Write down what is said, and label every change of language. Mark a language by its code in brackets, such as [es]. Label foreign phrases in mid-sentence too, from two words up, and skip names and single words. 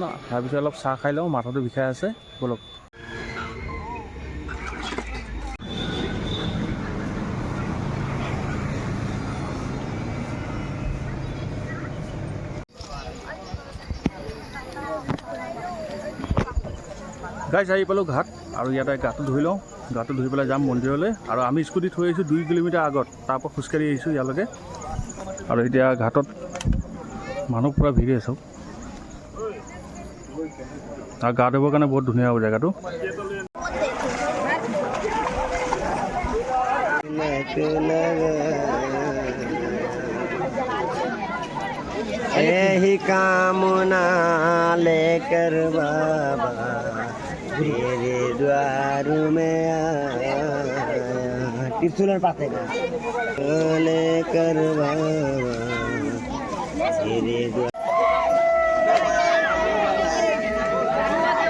[as] তাৰপিছত অলপ চাহ খাই লওঁ, মাথাটো বিষাই আছে। বলক, গাইজ আহি পালোঁ ঘাট আৰু ইয়াতে গাটো ধুই লওঁ, গাটো ধুই পেলাই যাম মন্দিৰলৈ। আৰু আমি স্কুটি থৈ আহিছোঁ 2 কিলোমিটাৰ আগত, তাৰপৰা খোজকাঢ়ি আহিছোঁ ইয়ালৈকে। আৰু এতিয়া ঘাটত মানুহ পূৰা ভিৰ আছে আৰু গা ধুবৰ কাৰণে বহুত ধুনীয়া হ'ব জেগাটো। [hi] यही कामना लेकर बाबा तेरे द्वार में आया, त्रिशूलेर पाते लेकर बाबा तेरे द्वार।